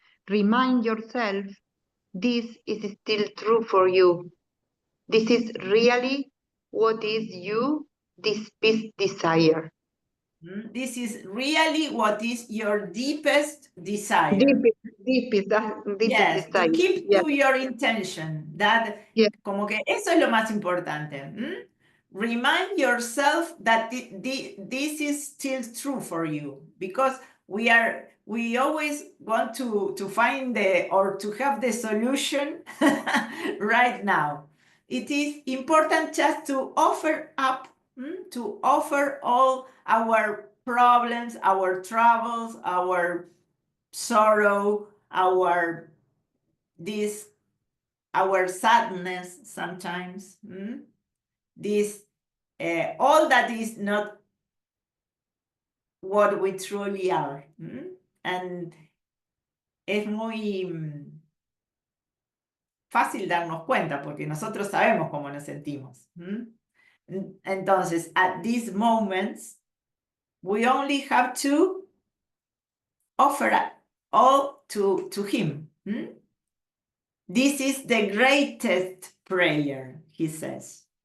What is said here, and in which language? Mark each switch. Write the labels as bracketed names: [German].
[English] Remind yourself this is still true for you. This is really what is you, this peace desire. This is really what is your deepest desire. Deepest Yes, desire. to keep Yes. to your intention. That, Yes. [Spanish] como que eso es lo más importante. [English] Remind yourself that this is still true for you, because we always want to find or to have the solution right now. It is important just to offer up, to offer all our problems, our troubles, our sorrow, our sadness sometimes, this all that is not what we truly are. And [Spanish] es muy fácil darnos cuenta porque nosotros sabemos cómo nos sentimos. Entonces, [English] at these moments, we only have to offer all to him. This is the greatest prayer, he says.